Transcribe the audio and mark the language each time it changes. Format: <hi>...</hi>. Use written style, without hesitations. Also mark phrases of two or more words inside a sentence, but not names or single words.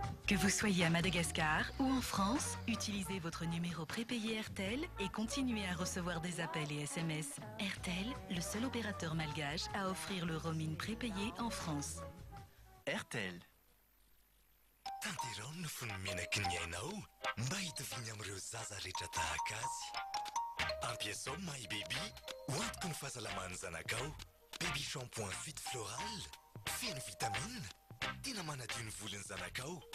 <fr>Que vous soyez à Madagascar ou en France, utilisez votre numéro prépayé RTL et continuez à recevoir des appels et SMS. RTL, le seul opérateur malgache à offrir le roaming prépayé en France. RTL.</fr> <mg>Tanterao no fonmenaky ny ainao mba hitoviny amin'ireo zaza rehetra tahaka azy. Ampiasao My Baby ho antoky ny fahasalaman'ny zanakao. Baby shampoing Fit Floral feno vitamine tena manadio ny volon'ny zanakao.</mg>